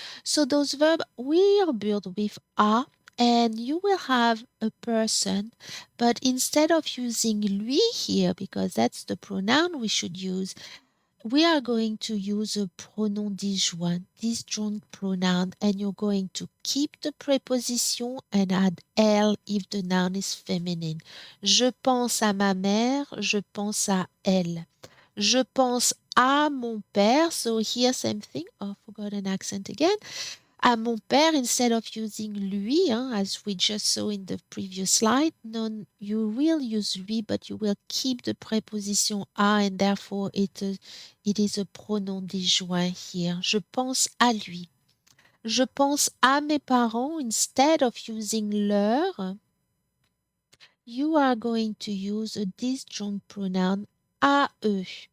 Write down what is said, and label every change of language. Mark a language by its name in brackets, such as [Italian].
[English] So, those verbs will build with à, and you will have a person, but instead of using lui here, because that's the pronoun we should use, we are going to use a pronom disjoint pronoun, and you're going to keep the preposition and add elle if the noun is feminine. [French] Je pense à ma mère, je pense à elle. Je pense à mon père, [English] so here same thing. Oh, forgot an accent again. [French] À mon père, [English] instead of using lui, as we just saw in the previous slide, no, you will use lui, but you will keep the preposition à, and therefore it is a pronom disjoint here. [French] Je pense à lui. Je pense à mes parents, [English] instead of using leur, you are going to use a disjoint pronoun [French] à eux.